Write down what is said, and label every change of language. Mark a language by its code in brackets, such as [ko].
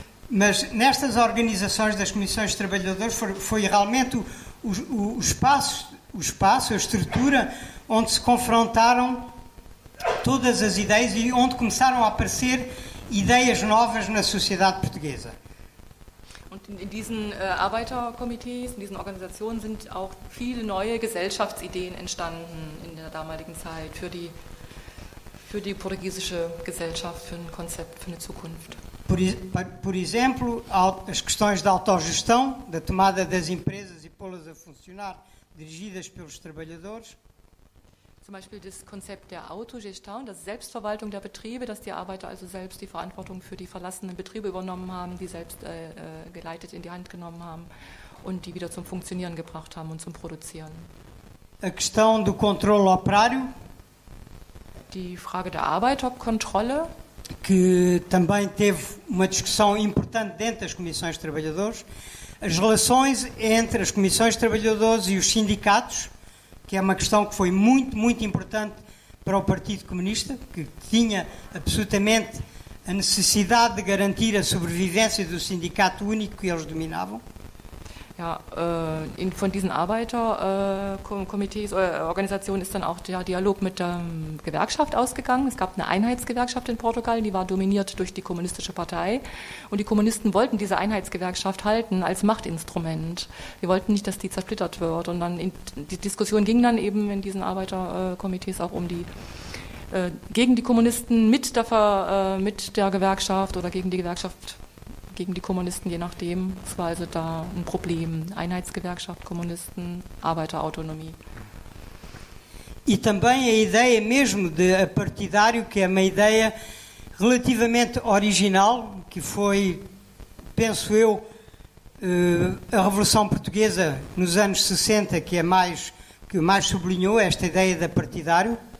[pt] Mas nestas organizações das comissões de trabalhadores foi realmente o espaço, a estrutura onde se confrontaram todas as ideias e onde começaram a aparecer ideias novas na sociedade portuguesa. [de] Und in diesen Arbeiterkomitees, in diesen Organisationen sind auch viele neue Gesellschaftsideen entstanden in der damaligen Zeit für die portugiesische Gesellschaft, für ein Konzept, für eine Zukunft. [pt] Por exemplo, as questões da autogestão, da tomada das empresas e pô-las a funcionar, dirigidas pelos trabalhadores. [de] Zum Beispiel das Konzept der Autogestão, das Selbstverwaltung der Betriebe, dass die Arbeiter also selbst die Verantwortung für die verlassenen Betriebe übernommen haben, die selbst geleitet in die Hand genommen haben und die wieder zum Funktionieren gebracht haben und zum Produzieren. [pt] A questão do controle operário. [de] Die Frage der Arbeiterkontrolle, [pt] que também teve uma discussão importante dentro das comissões de trabalhadores, as relações entre as comissões de trabalhadores e os sindicatos, que é uma questão que foi muito, muito importante para o Partido Comunista, que tinha absolutamente a necessidade de garantir a sobrevivência do sindicato único que eles dominavam. [de] Ja, von diesen Arbeiterkomitees oder Organisationen ist dann auch der Dialog mit der Gewerkschaft ausgegangen. Es gab eine Einheitsgewerkschaft in Portugal, die war dominiert durch die kommunistische Partei. Und die Kommunisten wollten diese Einheitsgewerkschaft halten als Machtinstrument. Sie wollten nicht, dass die zersplittert wird. Und dann die Diskussion ging dann eben in diesen Arbeiterkomitees auch um die gegen die Kommunisten mit der Gewerkschaft oder gegen die Gewerkschaft, gegen die Kommunisten, je nachdem. Es war also da ein Problem. Einheitsgewerkschaft, Kommunisten, Arbeiterautonomie. [pt] E também a ideia mesmo de apartidário, que é uma ideia relativamente original, que foi, penso eu, a Revolução Portuguesa nos anos 60, que mais sublinhou esta ideia de apartidário.